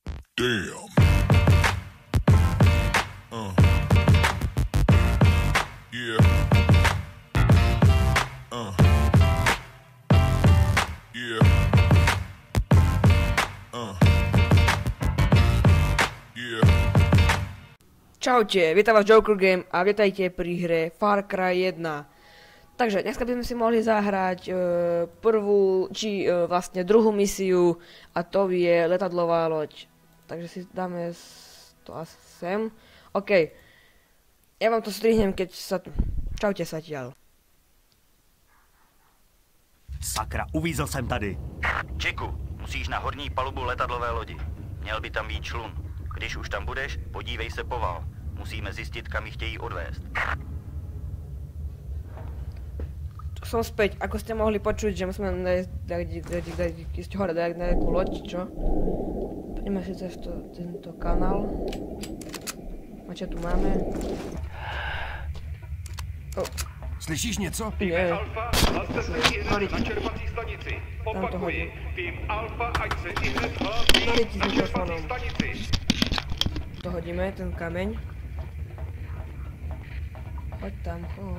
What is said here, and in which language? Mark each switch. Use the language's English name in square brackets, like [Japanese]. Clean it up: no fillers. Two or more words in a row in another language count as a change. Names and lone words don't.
[English] Damn. Yeah. Yeah. Yeah. [Slovak] Čaute, vítam vás Joker Game a vítajte pri hre Far Cry 1. Takže dneska by sme si mohli zahrať vlastne druhú misiu a to je letadlová loď. Takže si dáme to asi sem. OK. Ja vám to strihnem, keď sa... Čaute Satiaľ. [Czech] Sakra, uvízl jsem tady. Jacku, musíš na horní palubu letadlové lodi. Měl by tam být člun. Když už tam budeš, podívej se poval. Musíme zjistit, kam ji chtějí odvést. [Slovak] Som späť, ako ste mohli počuť, že musíme ísť hore, dať na nejakú loď, čo? Poďme si cez tento kanál. A čo tu máme? [Czech] Slyšíš něco? [Slovak] Nie. [Czech] Alfa, hlaste se ihned na čerpací stanici. Opakuji, tým Alfa, ať se ihned hlásí na čerpací stanici. [Slovak] To hodíme, ten kameň. Choď tam, choď.